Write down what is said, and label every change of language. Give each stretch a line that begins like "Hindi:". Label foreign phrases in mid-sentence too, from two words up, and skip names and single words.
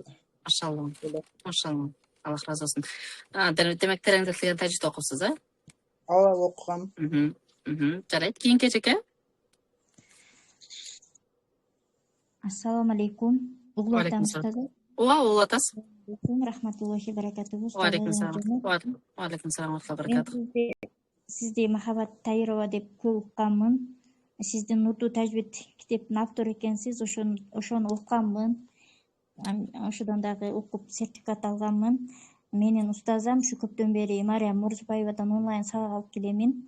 Kyrgyz: Машалла. Машалла. Аллах разы болсун. Демек тереңдетилген тажвид окупсуз, ооба окугам. Жарайт. Кийинки эжеке?
Arabic: السلام عليكم.
Kyrgyz: Угуп атам устаза. Ооба, угуп атасыз.
Arabic: رحمة الله وبركاته. وعليكم السلام. وعليكم السلام وبركاته.
Kyrgyz: Сизди Махаббат Тайырова деп көп укканмын. Сиздин Нурдуу тажвид китептин автору экенсиз. Ошону укканмын. Ошодон дагы окуп сертификат алганмын. Менин устазам ушу көптөн бери Мария Мурзбаевадан онлайн сабак алып келемин.